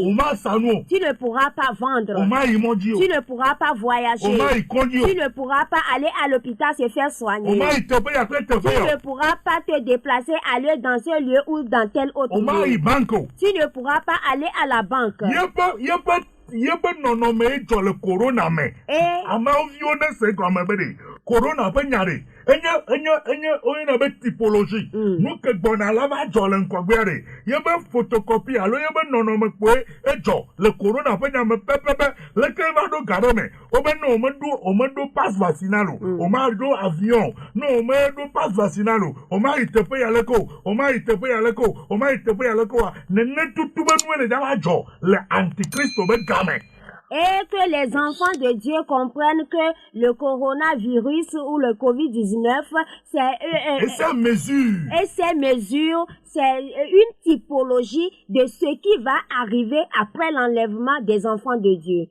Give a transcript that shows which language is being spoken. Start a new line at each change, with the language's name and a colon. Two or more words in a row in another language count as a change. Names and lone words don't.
French: Tu ne pourras pas vendre. Tu ne pourras pas voyager. Tu ne pourras pas aller à l'hôpital se faire soigner. Tu ne pourras pas te déplacer, aller dans ce lieu ou dans tel autre lieu. Tu ne pourras pas aller à la banque.
Ewe: yebe nɔnɔme dzɔ le corona me. Et Amewo viwo ne se gɔme be ɖe corona ƒe nya ɖe. Enye woyina be typologie. Nu ke gbɔna la va dzɔ le ŋgɔgbea ɖe. Yebe photocopie alo yebe nɔnɔme kpoe edzɔ le corona ƒe nya me pɛpɛpɛ. Leke va ɖo ga ɖe me. Wobe ne womeɖo
French: pass vaccinal
Ewe: o. Womaɖo avion. Ne womeɖo
French: pass vaccinal
Ewe: o. Womayi teƒe ya leke o. Womayi teƒe ya leke o. Womayi teƒe ya leke o. Nene tutu be nue le va dzɔ le antikristo be game.
French: Et que les enfants de Dieu comprennent que le coronavirus ou le COVID-19, Et ces mesures, c'est une typologie de ce qui va arriver après l'enlèvement des enfants de Dieu.